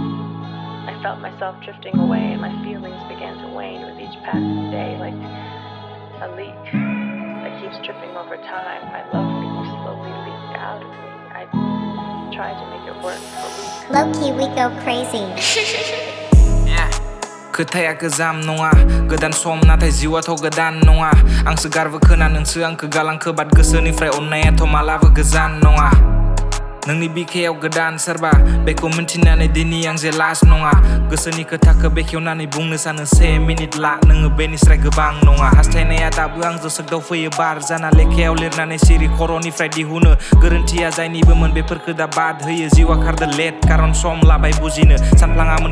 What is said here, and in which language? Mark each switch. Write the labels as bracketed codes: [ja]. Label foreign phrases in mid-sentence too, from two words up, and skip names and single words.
[en] I felt myself drifting away and my feelings began to wane with each passing day, like a leak that keeps dripping over time. My love for you slowly leaked out of me. I tried to make it work for weeks. Lowkey, we go crazy. [brx] खोथाया गोजाम नङा गोदान सम नाथाय जिउआथ' गोदान नङा आंसो गारबो खोना नोंसो आंखो गालांखो बाट गोसोनिफ्राय अननायाथ' मालाबो गोजान नङा नोंनि बिखायाव गोदान सोरबा बेखौ मिन्थिनानै दिनै आं जे लास्ट नङा गोसोनि खोथाखौ बेखेवनानै बुंनो सानो से मिनिट ला नोङो बेनिस्राय गोबां नङा हास्थायनाया दाबो आंजों सोगदाव फैयो बार जाना लेखायाव लिरनानै सिरि खर'निफ्राय दिहुनो गोरोन्थिया जायनिबोमोन बेफोरखौ दा बाद होयो जिउआ खारदो लेट कारन सम लाबाय बुजिनो सानफ्लाङामोन